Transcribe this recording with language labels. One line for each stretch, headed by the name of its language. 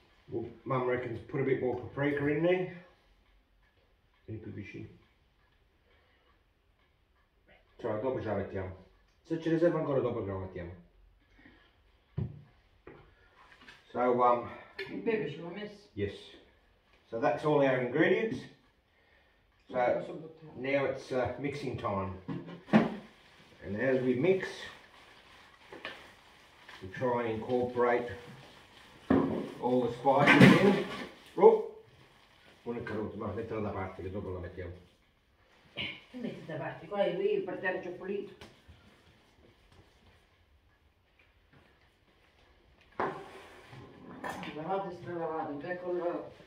English: Well, Mum reckons put a bit more paprika in there.
Italian: Cioè, dopo ce la mettiamo. Se ce ne serve ancora dopo ce la mettiamo.
English: So, yes. So that's all our ingredients. So now it's mixing time, and as we mix, we try and incorporate all the spices in.
Italian: Oh, una carota, ma mettila da parte che dopo la mettiamo. Metti da parte, qua è qui per terra c'è pulito. Lavato e stralavato, ecco.